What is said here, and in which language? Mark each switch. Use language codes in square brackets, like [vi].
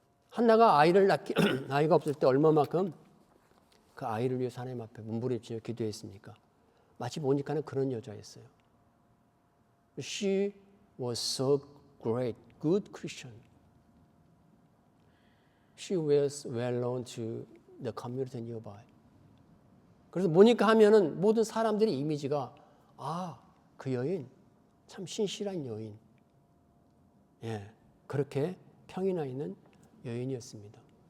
[ko] 한나가 아이가 없을 때 얼마만큼 그 아이를 위해서 하나님 앞에 몸부림치며 기도했습니까? 마치 모니카는 그런 여자였어요. [en] She was so great, good Christian. She was well known to the community nearby. [ko] 그래서 모니카 하면은 모든 사람들의 이미지가 그 여인 참 신실한 여인. 예, 그렇게 평이나 있는 여인이었습니다.